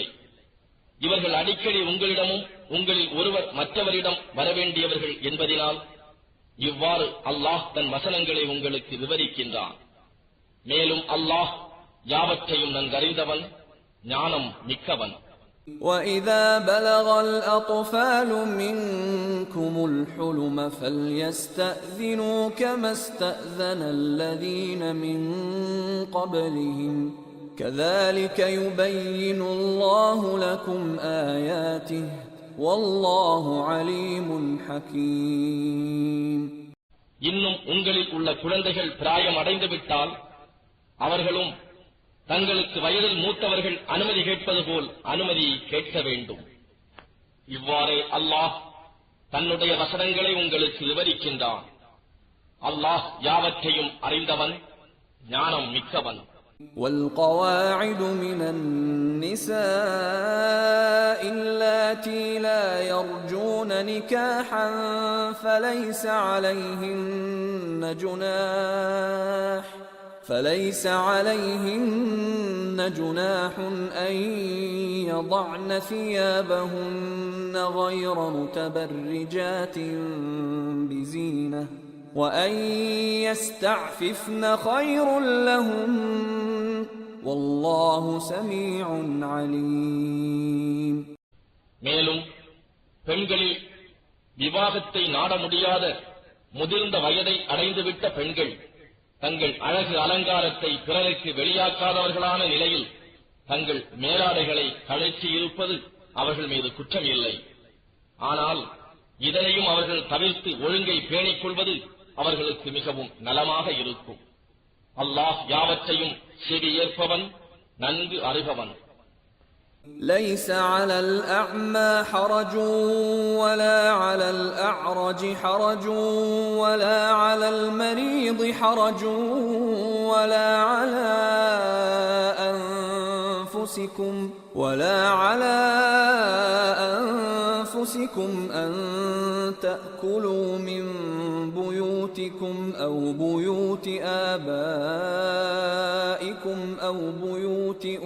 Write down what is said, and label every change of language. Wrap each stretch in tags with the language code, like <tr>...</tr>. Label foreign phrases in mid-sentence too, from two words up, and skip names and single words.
<ta>இவர்கள் அடிக்கடி உங்களிடமும் உங்களில் ஒருவர் மற்றவரிடம் வரவேண்டியவர்கள் என்பதினால் இவ்வாறு அல்லாஹ் தன் வசனங்களை உங்களுக்கு விவரிக்கின்றான். மேலும் அல்லாஹ் யாவற்றையும் நன்கறிந்தவன், ஞானம் மிக்கவன்.</ta> <ar>وَإِذَا بَلَغَ الْأَطْفَالُ مِنكُمُ الْحُلُمَ فَلْيَسْتَأْذِنُوا كَمَا اسْتَأْذَنَ الَّذِينَ مِن قَبْلِهِمْ كَذَلِكَ يُبَيِّنُ اللَّهُ لَكُمْ آيَاتِهِ وَاللَّهُ عَلِيمٌ حَكِيمٌ.</ar> <ta>இன்னும் உங்களில் உள்ள குழந்தைகள் பிராயம் அடைந்து விட்டால் அவர்களும் தங்களுக்கு வயதில் மூத்தவர்கள் அனுமதி கேட்பது போல் அனுமதி கேட்க வேண்டும். இவ்வாறே அல்லாஹ் தன்னுடைய வசனங்களை உங்களுக்கு விவரிக்கின்றான். அல்லாஹ் யாவற்றையும் அறிந்தவன், ஞானம் மிக்கவன்.</ta> <ar>والقواعد من النساء اللاتي لا يرجون نكاحا فليس عليهن جناح أن يضعن ثيابهن غير متبرجات بزينة وأن يستعففن خير لهم والله سميع عليم.</ar> <ta>மேலும் பெண்களில் விவாகத்தை நாட முடியாத முதிர்ந்த வயதை அடைந்துவிட்ட பெண்கள் தங்கள் அழகு அலங்காரத்தை பிறருக்கு வெளியாக்காதவர்களான நிலையில் தங்கள் மேலாடைகளை கழற்றி இருப்பது அவர்கள் மீது குற்றம் இல்லை. ஆனால் இதனையும் அவர்கள் தவிர்த்து ஒழுங்கை பேணிக் கொள்வது அவர்களுக்கு மிகவும் நலமாக இருக்கும். அல்லாஹ் யாவற்றையும் செவி ஏற்பவன், நன்கு அறிபவன்.</ta> <ar>ليس على الأعمى حرج ولا على الأعرج حرج ولا على المريض حرج ولا على أنفسكم أن تأكلوا من بيوتكم أو بيوت آبائكم أو بيوت</ar>